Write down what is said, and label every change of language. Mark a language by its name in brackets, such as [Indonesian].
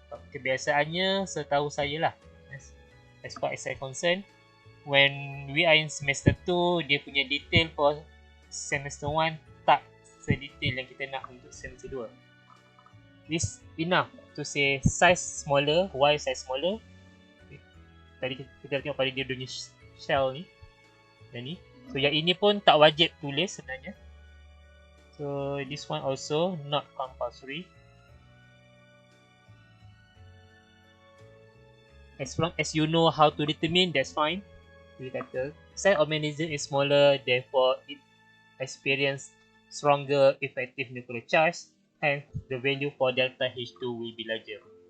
[Malay] Kebiasaannya setahu saya lah, [English] as far as [Malay] saya concerned, [English] when we are in semester 2, [Malay] dia punya detail for semester 1 tak sedetail yang kita nak untuk semester 2. [English] This enough to say size smaller. Why size smaller? [Malay] tadi kita tengok pada dia punya shell ni. Yang ni. So yang ini pun tak wajib tulis sebenarnya. [English] So this one also not compulsory. As long as you know how to determine, that's fine. [Malay] Dia kata [English] size of magnesium is smaller, therefore it experience stronger effective nuclear charge, hence the value for delta H2 will be larger.